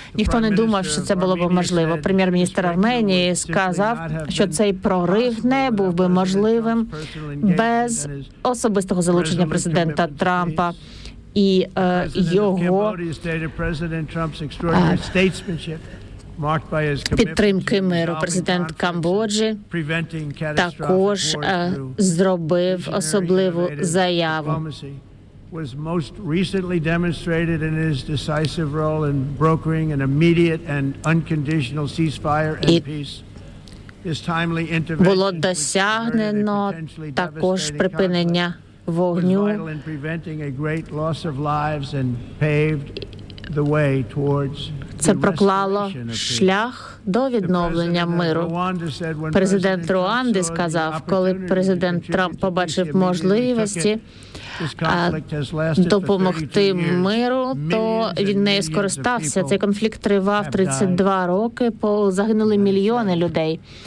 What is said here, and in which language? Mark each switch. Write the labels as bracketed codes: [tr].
[uk] Ніхто не думав, що це було б можливо. Прем'єр-міністр Арменії сказав, що цей прорив не був би можливим без особистого залучення президента Трампа і його підтримки миру. Президент Камбоджі також зробив особливу заяву. [en] Was most recently demonstrated in his decisive role in brokering an immediate and unconditional ceasefire and peace. His timely intervention [uk] було досягнено також припинення вогню. [en] Was vital in preventing a great loss of lives and paved the way towards [uk] це проклало шлях до відновлення миру. Президент Руанди сказав, коли президент Трамп побачив можливості допомогти миру, то він нею скористався. Цей конфлікт тривав 32 роки, загинули мільйони людей.